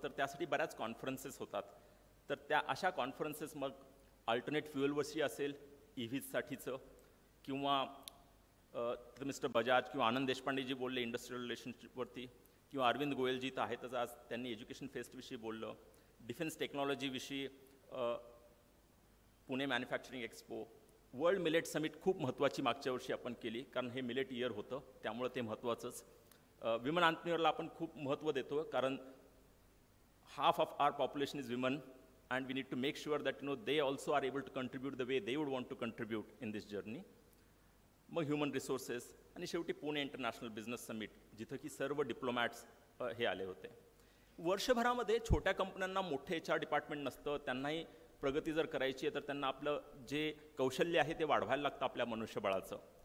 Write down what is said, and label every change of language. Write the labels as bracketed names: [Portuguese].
[Marathi] तर त्यासाठी बऱ्याच कॉन्फरन्सेस होतात. तर त्या अशा कॉन्फरन्सेस मग अल्टरनेट फ्युएलवरची असेल, EVसाठीचं, किंवा मिस्टर बजाज किंवा आनंद देशपांडेजी बोलले इंडस्ट्रियल रिलेशनशिपवरती, किंवा अरविंद गोयलजी तर आहेतच आज, त्यांनी एज्युकेशन फेस्टविषयी बोललं. Defence टेक्नॉलॉजीविषयी Pune manufacturing expo, world millet summit खूप महत्त्वाची मागच्या वर्षी आपण केली, कारण हे मिलेट इयर होतं त्यामुळं ते महत्त्वाचंच. विमन एंटरप्रेन्योरला आपण खूप महत्त्व देतो, कारण [English] half of our population is women and we need to make sure that they also are able to contribute the way they would want to contribute in this journey. [Marathi] मग human resources आणि शेवटी Pune international business summit, जिथं की सर्व डिप्लोमॅट्स हे आले होते. वर्षभरामध्ये छोट्या कंपन्यांना मोठे HR डिपार्टमेंट नसतं, त्यांनाही प्रगती जर करायची आहे तर त्यांना आपलं जे कौशल्य आहे ते वाढवायला लागतं आपल्या मनुष्यबळाचं.